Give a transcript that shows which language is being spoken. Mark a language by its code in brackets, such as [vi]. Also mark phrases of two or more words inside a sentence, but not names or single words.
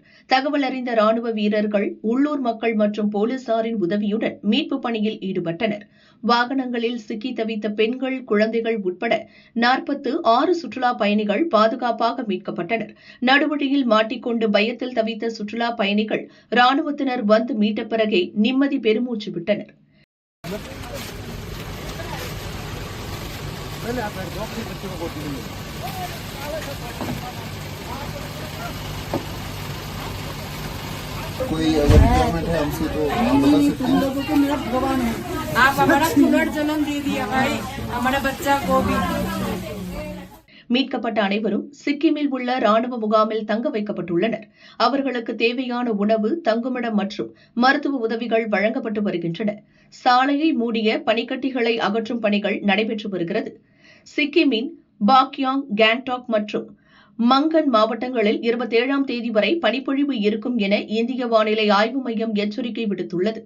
[ta] தகவல் அறிந்த ராணுவ வீரர்கள், உள்ளூர் மக்கள் மற்றும் போலீசாரின் உதவியுடன் மீட்பு பணியில் ஈடுபட்டனர். வாகனங்களில் சிக்கி தவித்த பெண்கள், குழந்தைகள் உட்பட 46 சுற்றுலா பயணிகள் பாதுகாப்பாக மீட்கப்பட்டனர். நடுவழியில் மாட்டிக்கொண்டு பயத்தில் தவித்த சுற்றுலா பயணிகள் ராணுவத்தினர் வந்து மீட்ட பிறகே நிம்மதி பெருமூச்சு விட்டனர். [hi] पहले आप बैठ जाओ, अपने बच्चों को कोई अगर रिक्वायरमेंट है हमसे तो बता सकते हैं. आप हमारा पुनर्जन्म दे दिया भाई, हमारे बच्चा को भी. [ta] மீட்கப்பட்ட அனைவரும் சிக்கிமில் உள்ள ராணுவ முகாமில் தங்க வைக்கப்பட்டுள்ளனர். அவர்களுக்கு தேவையான உணவு, தங்குமிடம் மற்றும் மருத்துவ உதவிகள் வழங்கப்பட்டு வருகின்றன. சாலையை மூடிய பனிக்கட்டிகளை அகற்றும் பணிகள் நடைபெற்று வருகிறது. சிக்கிமின் பாக்யாங், கேங்டாக் மற்றும் மங்கன் மாவட்டங்களில் 27ஆம் தேதி வரை பனிப்பொழிவு இருக்கும் என இந்திய வானிலை ஆய்வு மையம் எச்சரிக்கை விடுத்துள்ளது.